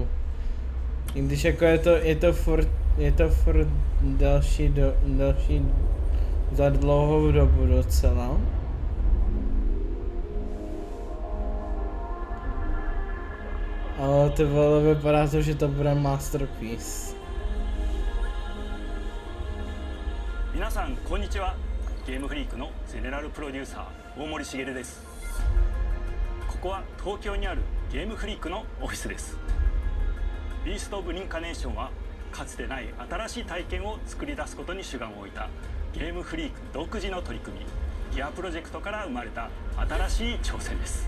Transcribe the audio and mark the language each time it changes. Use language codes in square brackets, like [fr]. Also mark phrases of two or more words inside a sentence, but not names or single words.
[cs] I když jako je to furt další za dlouhou dobu docela. Ale ty vole, vypadá to, že to bude masterpiece. [ja] 皆さんこんにちは。ゲームフリークのゼネラルプロデューサー大森茂です。ここは東京にあるゲームフリークのオフィスです。ビースト・オブ・リンカネーションはかつてない新しい体験を作り出すことに主眼を置いたゲームフリーク独自の取り組み、ギアプロジェクトから生まれた新しい挑戦です。